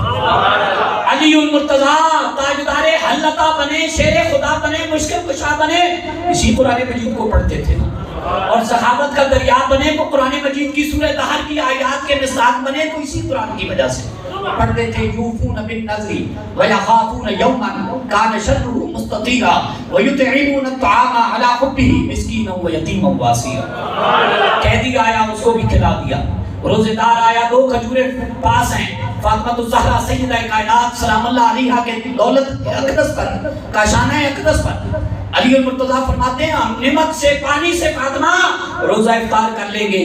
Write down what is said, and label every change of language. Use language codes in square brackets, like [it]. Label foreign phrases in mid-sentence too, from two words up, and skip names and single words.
[ur] علی المرتضیٰ تاجدار حلقہ بنے، شیر خدا بنے، مشکل کشا بنے، اسی قرآن مجید کو پڑھتے تھے نا۔ اور صحابت کا دریا بنے تو قرآن مجید کی سورہ دہر کی آیات کے مصداق بنے تو اسی قرآن کی وجہ سے پڑھتے تھے۔ [ar] یوفون بالنذر ویخافون یوما کان شرہ مستطيرا و يطعمون الطعام على حبه مسكينا و يتيما و أسيرا. [ur] قیدی آیا، اس کو بھی کھلا دیا۔ روزہ دار آیا، 2 کھجوریں پاس ہیں. فاطمہ زہرا سیدہ کائنات [ar] سلام اللہ علیہا [ur] کے دولت اقدس پر، کاشانہ اقدس پر علی مرتضیٰ فرماتے ہیں، ہم نمک سے پانی سے فاطمہ روزہ افطار کر لیں گے.